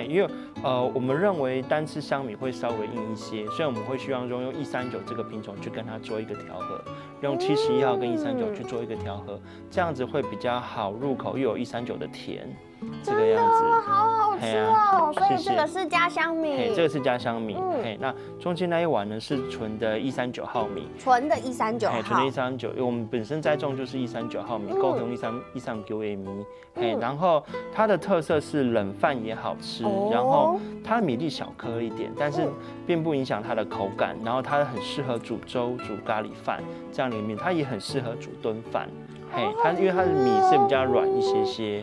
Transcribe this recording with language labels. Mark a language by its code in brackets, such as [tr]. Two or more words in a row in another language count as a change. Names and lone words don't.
[zh] 因為我們認為單吃香米會稍微硬一些，所以我們會希望說用139這個品種去跟它做一個調和，用71號跟139去做一個調和，這樣子會比較好入口，又有139的甜。這個樣子好好吃哦，所以這個是家鄉米。這個是家鄉米。那中間那一碗呢是純的139號米。純的139號。純的139，因為我們本身栽種就是139 號米，高雄139的米。然後它的特色是冷飯也好吃，然後它的米粒小顆一點，但是並不影響它的口感。然後它很適合煮粥、煮咖喱飯這樣的米，它也很適合煮燉飯。它因為它的米是比較軟一些。